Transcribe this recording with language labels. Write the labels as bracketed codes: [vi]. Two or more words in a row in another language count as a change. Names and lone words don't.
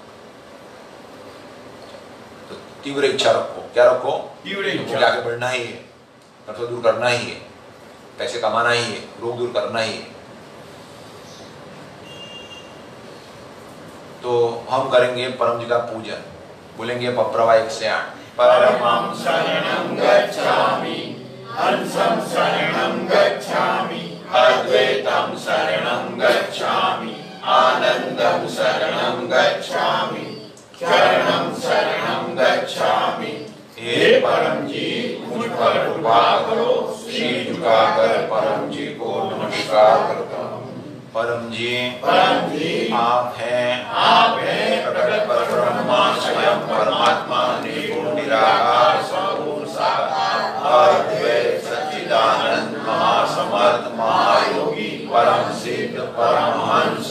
[hi] तो तीव्र इच्छा रखो। क्या रखो? तीव्र इच्छा। आगे बढ़ना ही है, नड़तर दूर करना ही है, पैसे कमाना ही है, रोग दूर करना ही है। तो हम करेंगे परम जी का पूजन, बोलेंगे पप्रवा 1 से 8। [sa] परमं शरणं गच्छामि, हंसं शरणं गच्छामि, अद्वैतं शरणं गच्छामि, आनंदं शरणं गच्छामि, शरणं शरणं गच्छामि। [hi] हे परम जी, मुझ पर कृपा करो। शीश झुकाकर परम जी को नमस्कार करता हूँ। परम जी आप हैं प्रकट परब्रह्म स्वयं परमात्मा निर्गुण निराकार सगुण साकार अद्वैत सच्चिदानंद महासमर्थ महायोगी परम सिद्ध परमहंस